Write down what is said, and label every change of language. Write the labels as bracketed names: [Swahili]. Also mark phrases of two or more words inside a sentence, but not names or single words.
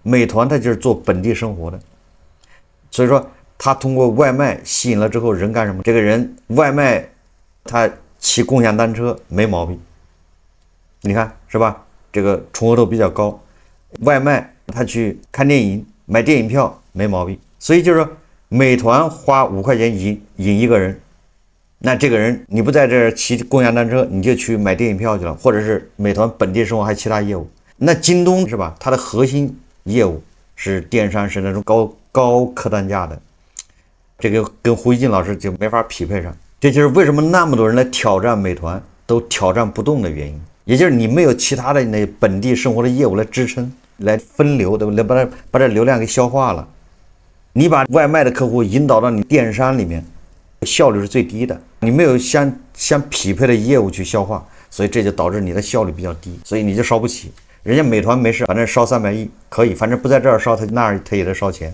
[Chinese] 美團它就是做本地生活的，所以說他通過外賣吸引了之後，人幹什麼？這個人外賣他騎共享單車沒毛病，你看是吧？這個重合度比較高。外賣他去看電影買電影票沒毛病，所以就是說美團花5塊錢引一個人，那這個人你不在這兒騎共享單車，你就去買電影票去了，或者是美团本地生活還其他業務。那京東是吧？它的核心業務是電商，是那種高客單價的，這個跟胡一靜老師就沒法匹配上。這就是為什麼那麼多人來挑戰美团都挑戰不動的原因，也就是你沒有其他的那本地生活的業務來支撐，來分流，對不對？把這流量給消化了。你把外賣的客戶引導到你電商裡面，效率是最低的，你沒有相匹配的業務去消化，所以這就導致你的效率比較低，所以你就燒不起。人家美团沒事，反正燒300億可以，反正不在這兒燒，他那兒他也得燒錢。